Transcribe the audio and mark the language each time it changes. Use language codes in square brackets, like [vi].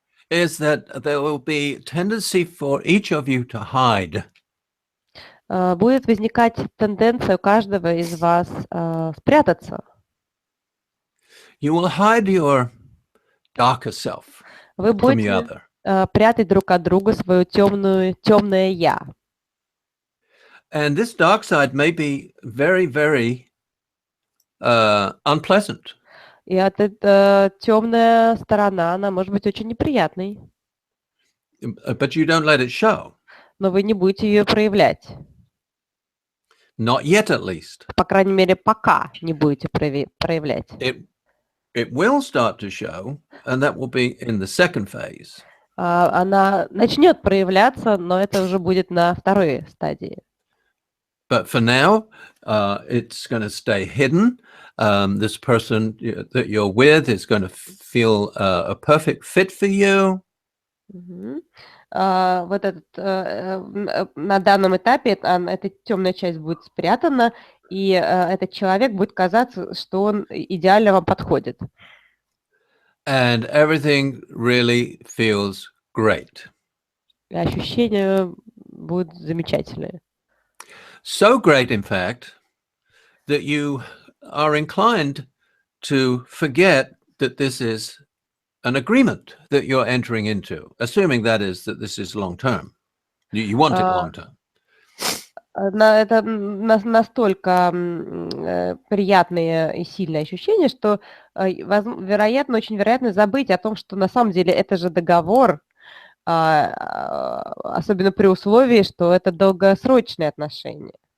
[en] is that there will be tendency for each of you to hide. [ru] Будет возникать тенденция у каждого из вас спрятаться. [en] You will hide your darker self [ru] Вы [en] from the other. [ru] будете прятать друг от друга свое темное я. [en] And this dark side may be very, very unpleasant. [ru] И эта темная сторона, она может быть очень неприятной. [en] But you don't let it show. [ru] Но вы не будете ее проявлять. [en] Not yet, at least. [ru] По крайней мере, пока не будете проявлять. [en] It will start to show, and that will be in the second phase. [ru] Она начнет проявляться, но это уже будет на второй стадии. [en] But for now, it's going to stay hidden. This person that you're with is going to feel a perfect fit for you. [ru] Вот на данном этапе эта темная часть будет спрятана, и этот человек будет казаться, что он идеально вам подходит. [en] And everything really feels great. [ru] И ощущения будут замечательные. [en] So great, in fact, that you are inclined to forget that this is an agreement that you're entering into, assuming that this is long term. You want it long term. [ru] Это настолько приятные и сильные ощущения, что очень вероятно забыть о том, что на самом деле это же договор, особенно при условии, что это долгосрочные отношения.